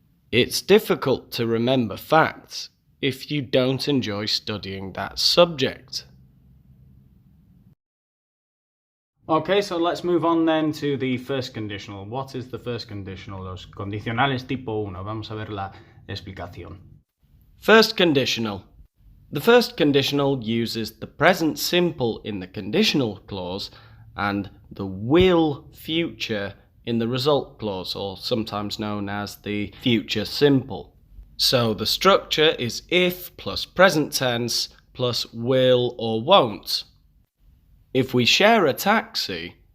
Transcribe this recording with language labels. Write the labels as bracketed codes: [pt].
[en] It's difficult to remember facts if you don't enjoy studying that subject. Okay, so let's move on then to the first conditional. What is the first conditional? [es] Los condicionales tipo 1. Vamos a ver la explicación. [en] First conditional. The first conditional uses the present simple in the conditional clause and the will future in the result clause, or sometimes known as the future simple. So the structure is if plus present tense plus will or won't. If we share a taxi,